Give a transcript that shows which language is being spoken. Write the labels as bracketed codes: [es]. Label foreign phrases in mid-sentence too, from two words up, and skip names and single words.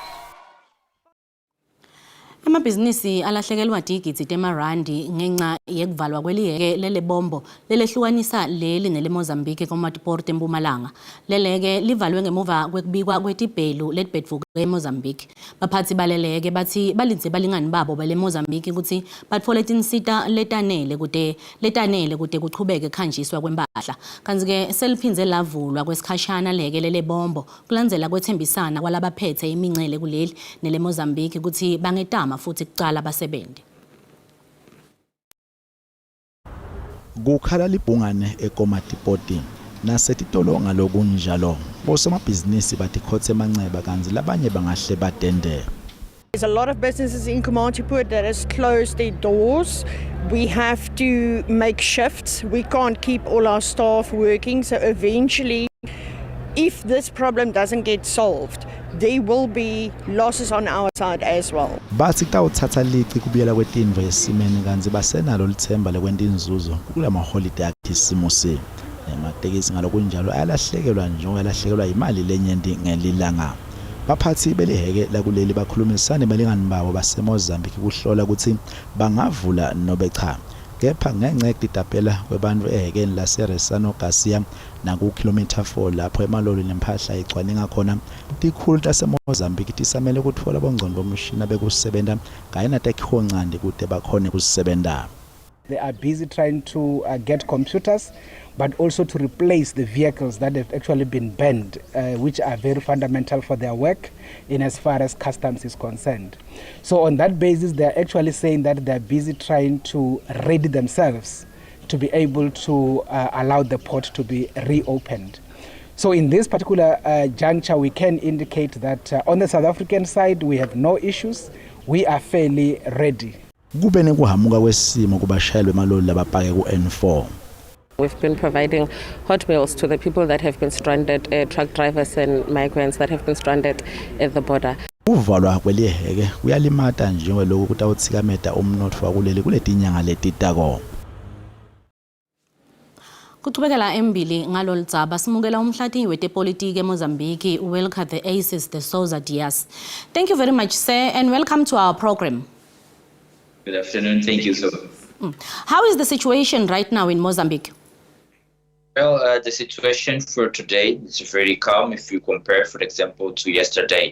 [ss] Amabhizinisi alahlekelwa digits temarandi ngenxa yekuvalwa kweliheke lele bombo lelehlukanisa leli nele Mozambique komatiport eMpumalanga. Leleke livalwe ngemuva kwekubikwa kwetibhelu letibedvuke eMozambique. Baphathi baleleke bathi balindze balingani babo bale Mozambique ukuthi batfole tinsita letanele kute kuchubeke khanjiswa kwempahla. Kanzi-ke seliphindze lavulwa kwesikhashana leke lele bombo kulandzela kwethembisana kwalabaphethe imincele kuleli nele Mozambique ukuthi bangetama futhi kucala basebenze. Kukhala libhungane ekomatipoti nasetitolo ngalokunjalo bosomabhizinisi batikhotse emanceba kanzi labanye bangahle badende. [en] There's a lot of businesses in Komatipoort that has closed their doors. We have to make shifts. We can't keep all our staff working. So eventually, if this problem doesn't get solved, there will be losses on our side as well. [ss] Bathi kutawuthatha lici kubuyela kwetindvo yesimeni kanzi basenalo lithemba lekwenta inzuzo kulama holiday akhisimosi. Ematekisi ngalokunjalo ayalahlekelwa njengoba yalahlekelwa imali lenyenti ngelilanga. Baphathi beliheke lakuleli bakhulumisane balingani babo baseMozambique kuhlola ukuthi bangavula nobe cha. Kepha ngenxa yekudidapela kwebantu ehekeni laseResano Garcia naku kilometer 4 lapho emaloli nempahla icwaninga khona tikhulu taseMozambique tisamele ukuthola bongcondo bomshina bekusebenta kayena tekhoncandi kude bakhone kusebenta. [en] They are busy trying to get computers, but also to replace the vehicles that have actually been banned, which are very fundamental for their work in as far as customs is concerned. So on that basis, they are actually saying that they are busy trying to ready themselves to be able to allow the port to be reopened. So in this particular juncture, we can indicate that on the South African side, we have no issues. We are fairly ready. [ss] Kube nekuhamuka kwesimo kubashayeli bemaloli labapake ku N4. [en] We've been providing hot meals to the people that have been stranded, truck drivers and migrants that have been stranded at the border. [ss] Uvalwa kweliheke kuyalimata njengoba lokhu kutawuthikameta umnotfo wakuleli kuletinyanga letitako. Kuchubekela embili ngalolu dzaba simukela umhlati wetepolitiki eMozambique [en] welcome the [ss] ACES de Souza Dias. [en] Thank you very much sir and welcome to our program. Good afternoon. Thank you so much. How is the situation right now in Mozambique? Well, the situation for today is very calm if you compare, for example, to yesterday.